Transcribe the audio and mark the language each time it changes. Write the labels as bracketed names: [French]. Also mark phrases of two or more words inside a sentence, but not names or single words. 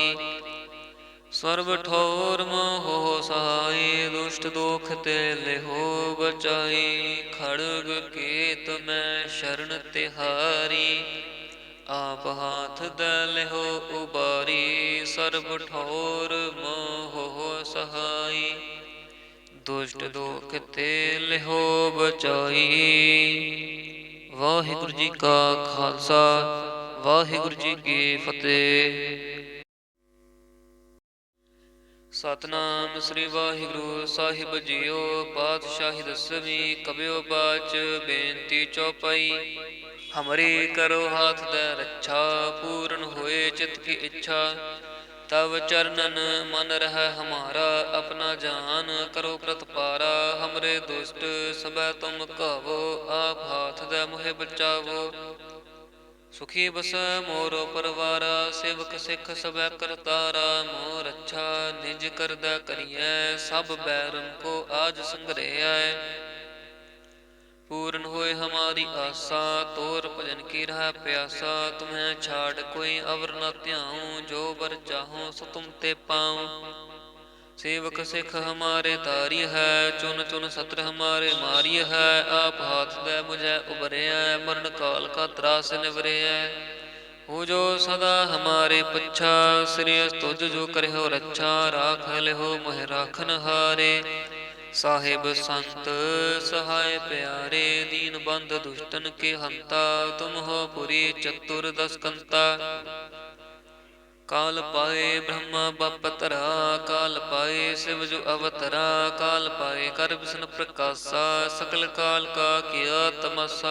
[Braj] सर्व ठोर मोह सहाय दुष्ट दोख ते लेहो बचाई खड़ग केत मैं शरण तिहारी आप हाथ दे लेहो उबारी। सर्व ठोर मोह सहाय दुष्ट दोख ते लिहो बचाई। वाहिगुरु जी का खालसा वाहिगुरु जी की फतेह। सतनाम श्री वाहिगुरु साहिब जीओ पातशाही दसवीं कबियो बाच बेनती चौपाई। हमरे करो हाथ दे रक्षा पूर्ण होए चित की इच्छा। तव चरणन मन रह हमारा अपना जान करो प्रतपारा। हमरे दुष्ट सब तुम कहो आप हाथ दे मोहे बचावो। सुखी बस मोरो परवारा सेवक सिख सब करतारा। मोर अच्छा निज कर दै करिए सब बैरन को आज संग्रह। पूर्ण होए हमारी आशा तोर भजन की रह प्यासा। तुम्हें छाड़ कोई अवर न त्याऊं जो बर चाहूं सो तुम ते पाऊं। सेवक सिख हमारे तारी है चुन चुन सत्र हमारे मारी है। आप हाथ दे मुझे उबरे मरण काल का त्रास निवरे। हो जो सदा हमारे पच्छा श्री तुझ जो करे हो रक्षा। राख ले हो मोह राखन हारे साहिब संत सहाय प्यारे। दीन बंध दुष्टन के हंता तुम हो पुरी चतुर्दश कंता। काल पाए ब्रह्मा बपतरा काल पाए शिव जो अवतरा। काल पाए कर विष्णु प्रकाशा सकल काल का किया तमाशा।